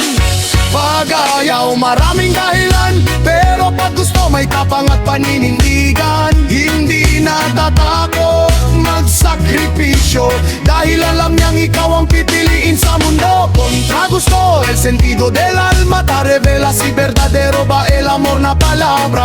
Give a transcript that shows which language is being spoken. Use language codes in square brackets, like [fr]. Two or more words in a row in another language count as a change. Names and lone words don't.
[tl] Pag-ayaw maraming dahilan, pero pag gusto may tapang at paninindigan. Hindi natatakot magsakripisyo, dahil alam niyang ikaw ang pipiliin sa mundo. Kontra gusto, [cbk] el sentido del alma, ta revela si verdadero ba el amor na palabra.